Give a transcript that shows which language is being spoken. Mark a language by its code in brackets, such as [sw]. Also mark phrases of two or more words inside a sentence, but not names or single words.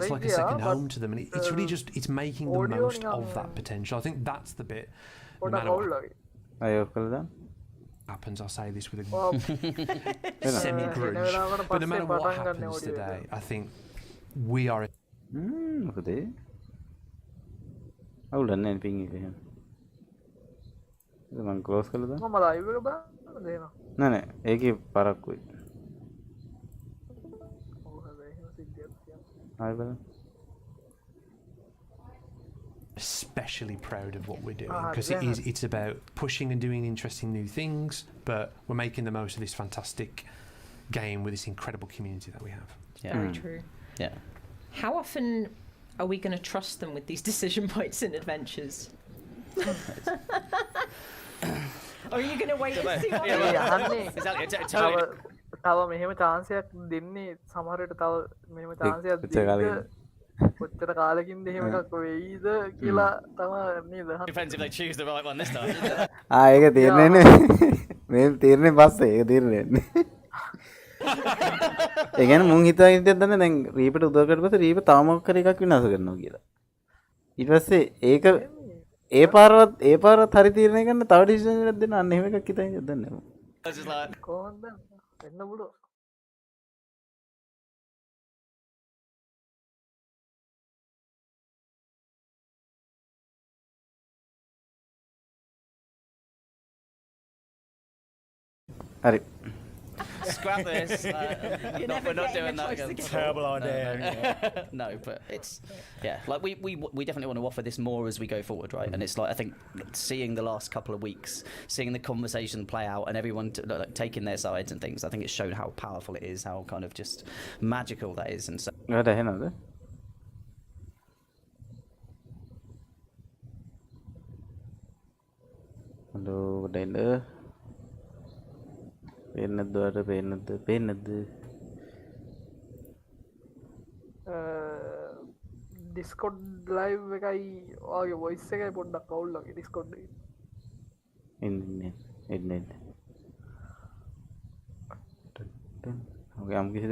[en] It's like a second home to them, and it's really just it's making the most of that potential. I think that's the bit. No matter what happens, I'll say this with a semi-grudge, but no matter what happens today, I think we are. [si] මං ක්ලෝස් කළද? මම ලයිව් එක බලන්න දෙනවා. නෑ ඒකේ පරක්කුයි. ඔව් හැබැයි එහෙම සිද්ධියක් තියෙනවා. ආයෙ බලන්න. [en] Especially proud of what we're doing because it's about pushing and doing interesting new things, but we're making the most of this fantastic game with this incredible community that we have. Yeah. Very true. Yeah. How often are we going to trust them with these decision points and adventures? Or are you going to wait and see what happens? Exactly. [si] තව මෙහෙම chance එකක් දෙන්නේ සමහර විට තව මෙහෙම chance එකක් දෙන්නේ කොච්චර කාලෙකින්ද එහෙම එකක් වෙයිද කියලා තමයි නේද? [en] Depends if they choose the right one this time. [si] ඒක තීරණයනේ. මේ තීරණේ පස්සේ ඒක තීරණයනේ. ඒ කියන්නේ මුන් හිතාගෙන හිටියද දන්නේ දැන් රීපට උදව් කරලා පස්සේ රීප තව මොකක් හරි එකක් විනාශ කරනවා කියලා. ඊට පස්සේ ඒක ඒ පාරවත් හරි තීරණය ගන්න තව ඩිසිෂන් එකක් දෙන්න අන්න එහෙම එකක් හිතාගෙන දන්නේ නැහැ. කොහොමද වෙන්න පුළුවන්? හරි. [en] Scrap this. We're not doing that again. Terrible idea. No, but it's like we definitely want to offer this more as we go forward, right? And it's like I think seeing the last couple of weeks, seeing the conversation play out, and everyone taking their sides and things. I think it's shown how powerful it is, how kind of just magical that is, and so. Hello, Dana. [si] පේනද ඩිස්කොඩ් ලයිව් එකයි ඔයාගේ වොයිස් එකයි පොඩ්ඩක් අවුල් වගේ ඩිස්කොඩ් එකේ ඉන්නේ ඔය යම් කිසි